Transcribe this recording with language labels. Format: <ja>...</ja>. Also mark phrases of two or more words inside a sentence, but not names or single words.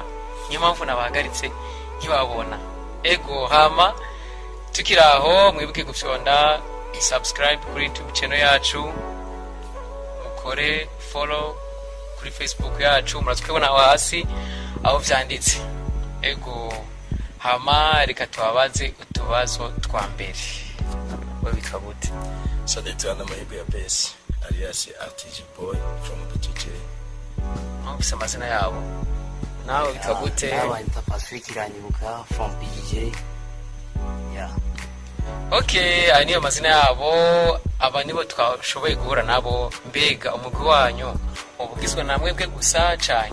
<rn>Niyo mpamvu nabahagaritse nkibabona. Ego hama tukiraho mwibuke gufyonda subscribe kuri YouTube channel yacu, mukore follow kuri Facebook yacu, murazikubona hasi aho vyanditse. Ego hama reka tubabaze utubazo twa mbere. Wewe witwa gute?</rn> <en>So they turn on my bass, alias RTG boy from BGJ.</en> <rn>Ufise amazina yabo? Nawe witwa gute? Nawe Kurikirana from BGJ.</rn> <en>Yeah.</en> <rn>Okay, aya niyo mazina yabo. Aba nibo twashoboye guhura nabo. Mbega umugwi wanyu ubugizwe namwe bwe gusa cyane?</rn>